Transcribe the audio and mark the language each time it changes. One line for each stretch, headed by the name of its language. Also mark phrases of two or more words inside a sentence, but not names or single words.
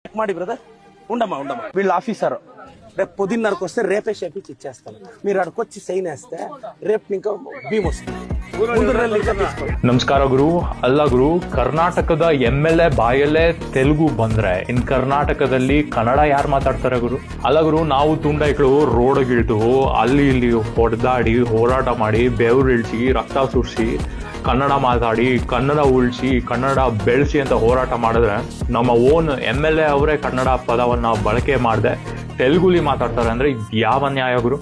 Telugu: మాడి బ్రదర్ ఉండమ్మా వీళ్ళ ఆఫీసర్ రేపు పొద్దున్నరకు వస్తే రేపే చేపించి ఇచ్చేస్తాను. మీరు అక్కడికి సైన్ వేస్తే రేపు ఇంకా భీమ్ వస్తుంది.
Kannada: ನಮಸ್ಕಾರ ಗುರು. ಅಲ್ಲ ಗುರು, ಕರ್ನಾಟಕದ MLA ಬಾಯಲ್ಲೇ ತೆಲುಗು ಬಂದ್ರೆ ಇನ್ ಕರ್ನಾಟಕದಲ್ಲಿ ಕನ್ನಡ ಯಾರು ಮಾತಾಡ್ತಾರೆ ಗುರು? ಅಲ್ಲ ಗುರು, ನಾವು ತುಂಡೈಗಳು ರೋಡ್ಗಿಳಿದು ಅಲ್ಲಿ ಇಲ್ಲಿ ಹೊಡೆದಾಡಿ ಹೋರಾಟ ಮಾಡಿ ಬೆವರು ಇಳಿಸಿ ರಕ್ತ ಸುರಿಸಿ ಕನ್ನಡ ಮಾತಾಡಿ ಕನ್ನಡ ಉಳಿಸಿ ಕನ್ನಡ ಬೆಳೆಸಿ ಅಂತ ಹೋರಾಟ ಮಾಡಿದ್ರೆ ನಮ್ಮ ಓನ್ MLA ಅವರೇ ಕನ್ನಡ ಪದವನ್ನ ಬಳಕೆ ಮಾಡದೆ ತೆಲುಗುಲಿ ಮಾತಾಡ್ತಾರೆ ಅಂದ್ರೆ ಯಾವ ನ್ಯಾಯ ಗುರು?